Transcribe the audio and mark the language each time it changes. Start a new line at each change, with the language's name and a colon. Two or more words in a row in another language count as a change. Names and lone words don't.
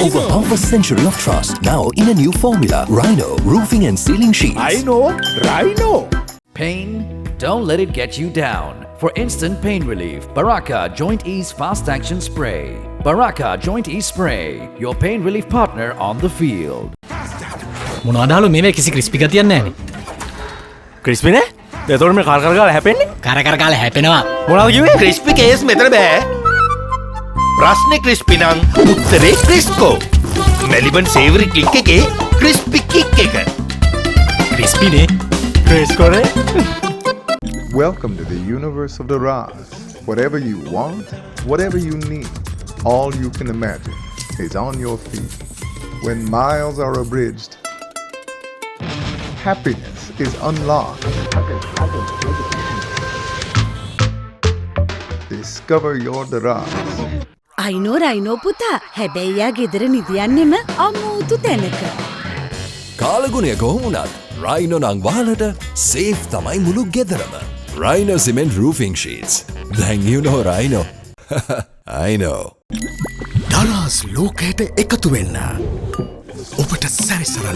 English: Over half a century of trust, now in a new formula. Rhino Roofing and Ceiling Sheets. I know. Rhino. Pain? Don't let it get you down. For instant pain relief, Baraka Joint Ease Fast Action Spray. Baraka Joint Ease Spray, your pain relief partner on the field.
Sinhala: මොනවදාලු මේවේ කිසි ක්‍රිස්පි ගතියක් නැහැනේ. ක්‍රිස්පි නේ? එතකොට මේ කර කර ගාලා හැපෙන්නේ? කර කර කාලේ හැපෙනවා. මොනවද කිව්වේ?
English: crispy case
Sinhala: මෙතන බෑ. ප්‍රශ්නේ ක්‍රිස්පි නම් උත්තරේ ක්‍රිස්කෝ. මෙලිබන් සේවරි ක්ලික් එකේ
English: crispy kick
Sinhala: එක. ක්‍රිස්පි නේ. ක්‍රිස්කෝ නේ?
English: Welcome to the universe of the Raz. Whatever you want, whatever you need, all you can imagine is on your feet. When miles are abridged, happiness is unlocked. Discover your Daraz.
Sinhala: අයිනෝ රයිනෝ පුතා හැබැයි යා ගෙදර නිදියන්නෙම අමුතු තැනක. කාලගුණය කොහොමුණත් රයිනෝ නං වාලට සේෆ් තමයි මුළු ගෙදරම.
English: Rhino Cement Roofing Sheets. Then you know Rhino. I know.
Sinhala: දරස් ලෝකයට එකතු වෙන්න. ඔබට සැරිසරන්න.